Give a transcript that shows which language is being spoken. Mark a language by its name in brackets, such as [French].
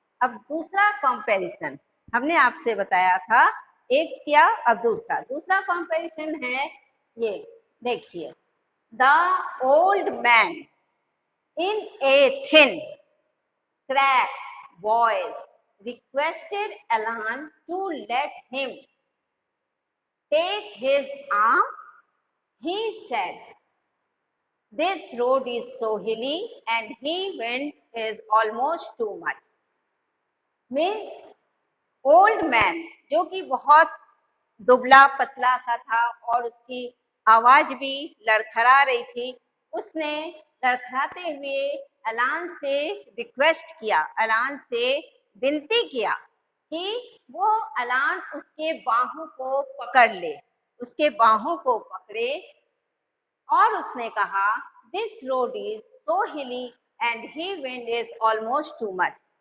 [Hindi] अब दूसरा कंपैरिजन हमने आपसे बताया था, एक किया, अब दूसरा कंपैरिजन है ये देखिए, [English] The old man in a thin cracked voice requested Alan to let him take his arm. He said, this road is so hilly and he wind is almost too much. [Hindi] Means old man जो कि बहुत दुबला पतला सा था और उसकी आवाज भी लड़खड़ा रही थी, उसने लड़खड़ाते हुए अलान से रिक्वेस्ट किया, अलान से विनती किया कि वो अलान उसके बाहों को पकड़ ले, उसके बाहों को पकड़े और उसने कहा [English] This road is so hilly and he wind is almost too much.